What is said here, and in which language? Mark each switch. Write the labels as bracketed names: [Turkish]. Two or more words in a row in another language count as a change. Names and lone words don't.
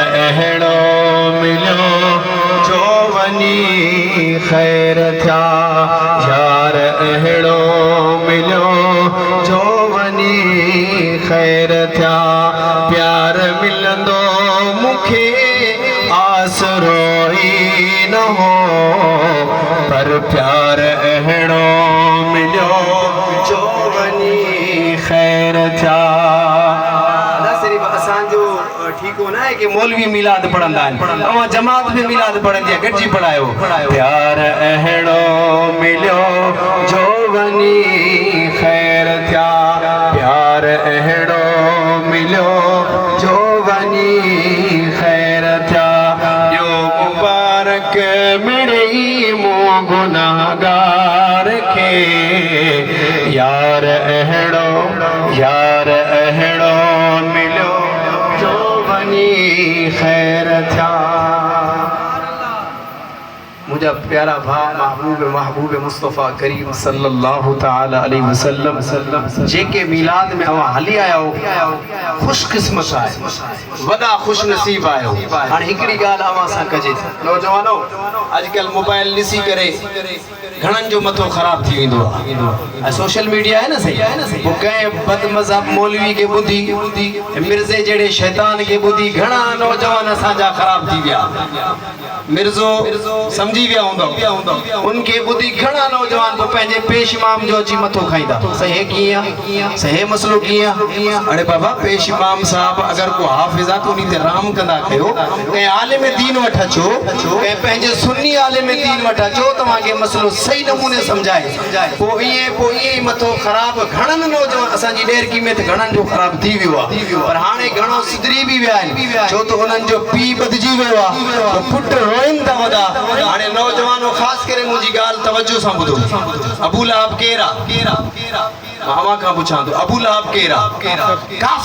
[Sindhi] अहड़ो मिलो जो वनी खैर था यार अहड़ो मिलो जो वनी खैर था प्यार मिलंदो मुखे आसरो ही न हो पर प्यार अहड़ो मिलो जो वनी खैर था। सिर्फ असांजो ठीक होना है कि मौलवी मिलाद पढ़ंदा आहिनि जमात में मिलाद पढ़ंदी आहे गॾिजी पढ़ायो प्यार अहड़ो मिलो जो वनी खैर था प्यार अहड़ो मिलो जो वनी खैर था जो मुबारक मेरे मुँह गुनाहगार के यार अहड़ो मिलो जो वनी खैर था। मुझा प्यारा भा महबूब मुस्तफ़ा करीम [Arabic] صلى الله تعالى عليه وسلم [Sindhi] जेके मिलाद में अवा हली आया हो खुशकिस्मत आहे वदा खुश नसीब आयो। हाणे हिकड़ी गाल अवा सा कजे नौजवानो आजकल मोबाइल ॾिसी करे घणन जो मथो खराब थी वेंदो आहे [English] social media [Sindhi] है ना सही वो कहे बद मज़हब मौलवी के बुद्धि मिर्जे जेड़े शैतान के बुद्धि घणा नौजवान असांजा खराब थी विया मिर्जो समझी विया हूंदो उनके बुद्धि घणा नौजवान तो पंहिंजे पेश इमाम जो अची मथो खाईंदा सही कीअं सही मसलो कीअं अरे बाबा पेश इमाम साहब अगर को हाफिज़ आहे तो उन ते राम कंदा कयो कंहिं आलिम दीन वठ अचो कंहिं पंहिंजे सुन्नी आलिम दीन वठ अचो तव्हांखे मसलो सही नमूने समझाए पोइ ईअं मथो ख़राब घणनि नौजवान असांजी ॾेरकी में त घणनि जो ख़राब थी वियो आहे पर हाणे घणो सुधरी बि विया आहिनि छो त उन्हनि जो पीउ बदिजी वियो आहे पुट रोइनि था वॾा हाणे नौजवानो ख़ासि करे मुंहिंजी ॻाल्हि तवजो सां ॿुधो अबू लहब केरु आहे मामा खां पुछां थो अबू लहब केरु आहे